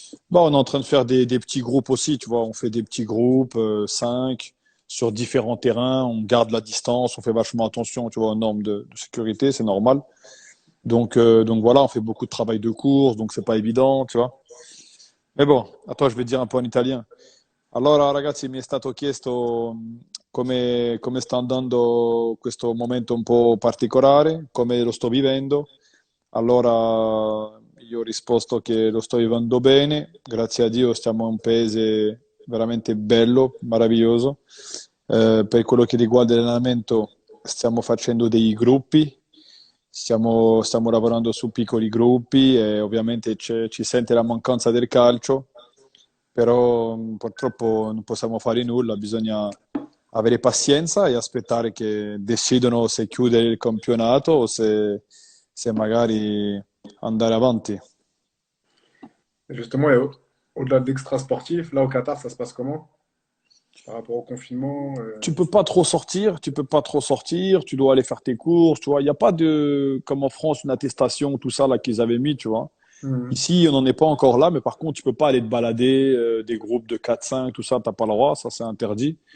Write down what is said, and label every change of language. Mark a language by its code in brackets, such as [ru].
[fr] Bah, on est en train de faire des petits groupes aussi, tu vois. On fait des petits groupes, 5, sur différents terrains. On garde la distance, on fait vachement attention, tu vois, aux normes de sécurité, c'est normal. Donc voilà, on fait beaucoup de travail de course, donc c'est pas évident, tu vois. Mais bon, a toi, je vais dire [it] un po' [fr] in italien. [it] Allora, ragazzi, mi è stato chiesto come sta andando questo momento un po' particolare, come lo sto vivendo. Allora, io ho risposto che lo sto vivendo bene, grazie a Dio stiamo in un paese veramente bello, meraviglioso. Per quello che riguarda l'allenamento, stiamo facendo dei gruppi, stiamo lavorando su piccoli gruppi e ovviamente ci sente la mancanza del calcio, però purtroppo non possiamo fare nulla, bisogna avere pazienza e aspettare che decidono se chiudere il campionato o se magari andare avanti. [fr] Et justement, au-delà de l'extra sportif, là au Qatar, ça se passe comment? Par rapport au confinement? Tu peux pas trop sortir, tu peux pas trop sortir, tu dois aller faire tes courses, tu vois. Il n'y a pas de, comme en France, une attestation, tout ça là qu'ils avaient mis, tu vois. Mhm. Ici, on n'en est pas encore là, mais par contre, tu peux pas aller te balader, des groupes de 4, 5, tout ça, t'as pas le droit, ça c'est interdit.